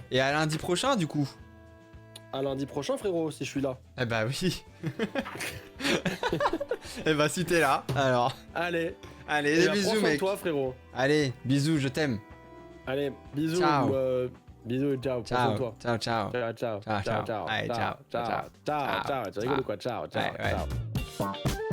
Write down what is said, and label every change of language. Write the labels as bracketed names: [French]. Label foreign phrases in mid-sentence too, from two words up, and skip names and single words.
[French] Et à lundi prochain, du coup. À lundi prochain, frérot, si je suis là. Eh bah, oui. Et bah, si t'es là, alors. Allez. Allez, Eh des ben, prends bisous, soin de mec. toi, frérot. Allez, bisous, je t'aime. Allez, bisous. Ciao. Bisous, ciao. Prends soin de Ciao, toi. ciao, ciao. Ciao, ciao. Ciao, ciao. Ciao, Allez, ciao, ciao. ciao. Ciao. Tu rigoles ou quoi? Ciao, ciao, Ouais, ouais. ciao.